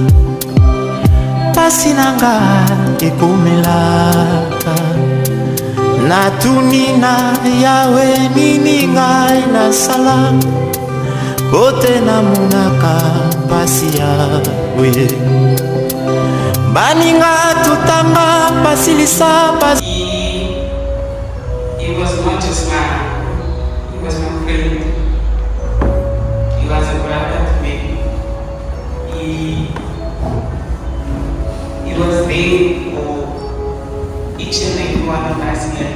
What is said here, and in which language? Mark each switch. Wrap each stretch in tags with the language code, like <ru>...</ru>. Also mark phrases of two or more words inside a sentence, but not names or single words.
<ln>pasi nanga ekomelaka natuni na yawe nini ngai nasala bote namonaka pasi yawe baninga tutanga basilisa pasi.</ln> <en>He was not just man, he was my friend, he was a brother to me. He was there for each and every one of us here.</en>